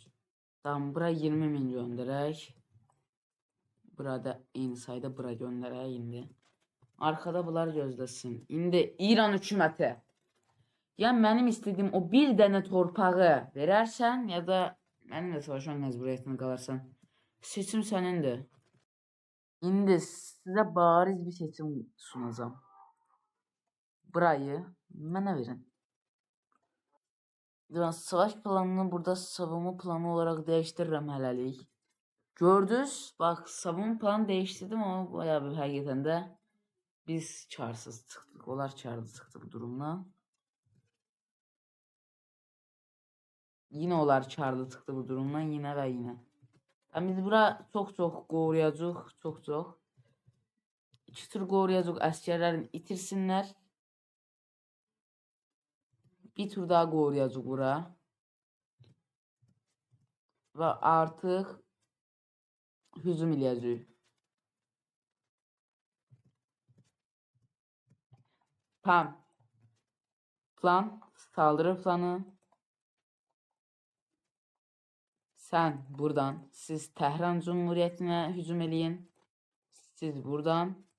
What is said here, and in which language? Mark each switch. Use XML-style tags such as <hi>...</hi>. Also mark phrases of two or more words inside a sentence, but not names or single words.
<az>Tamam, bura 20 min gönderək. Burada eyni sayda bura göndərək indi. Arkada bunlar gözləsin. İndi İran hökuməti. Ya mənim istədiyim o bir dənə torpağı verərsən, ya da mənimlə savaşmaq məcburiyyətində qalarsan. Seçim sənindir. İndi sizə bariz bir seçim sunacağım. Burayı mənə verin.</az> <tr>Savaş planını burada savunma planı olarak değiştiririm hələlik. Gördünüz? Bak, savunma planı değiştirdim ama bayağı bir</tr> <az>həqiqətən də biz karsız çıxdıq. Onlar karlı çıxdı bu durumla.</az> <tr>Yine onlar karlı çıxdı bu durumdan, yine ve yine.</tr> <az>Yani biz bura çok qoruyacaq, çok. İki tur qoruyacaq, əsgərlərin itirsinlər. Bir tur daha qoruyacaq bura. Və artıq hücum eləyəcək. Tamam.</az> <tr>Plan, saldırı planı.</tr> <az>Sen buradan, siz Tehran Cumhuriyeti'ne hücum eləyin. Siz buradan.</az>